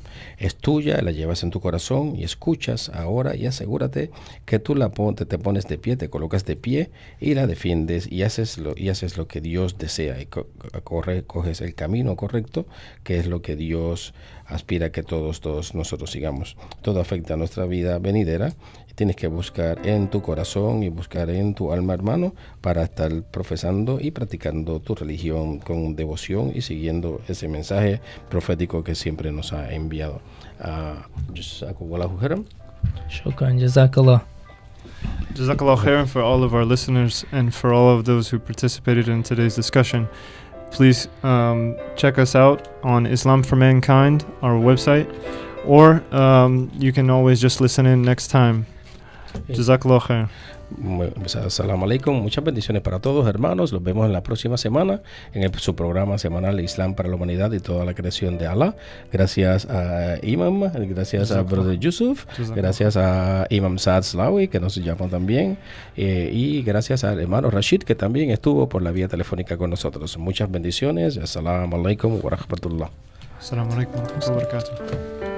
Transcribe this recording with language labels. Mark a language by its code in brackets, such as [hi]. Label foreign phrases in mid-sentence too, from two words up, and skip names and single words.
[es] Es tuya, la llevas en tu corazón y escuchas ahora, y asegúrate que tú te pones de pie, te colocas de pie y la defiendes y haces lo que Dios desea, y coges el camino correcto, que es lo que Dios aspira que todos nosotros sigamos. Todo afecta a nuestra vida venidera. Tienes que buscar en tu corazón y buscar en tu alma, hermano, para estar profesando y practicando tu religión con devoción y siguiendo ese mensaje profético que siempre nos ha enviado. [ar] جزاك الله خيرا. شكرا، جزاك الله. جزاك الله خيرا [en] for all of our listeners and for all of those who participated in today's discussion. Please check us out on Islam for Mankind, our website, or you can always just listen in next time. [ar] جزاك الله خير. السلام عليكم. [es] Muchas bendiciones para todos, hermanos. Los vemos en la próxima semana en su programa semanal Islam para la Humanidad y toda la creación de Allah. Gracias a Imam, gracias a Brother Yusuf, gracias a Imam Saad Slawi, que nos llamó también, y gracias al hermano Rashid, que también estuvo por la vía telefónica con nosotros. Muchas bendiciones. [ar] السلام عليكم ورحمة الله. السلام عليكم ورحمة الله وبركاته.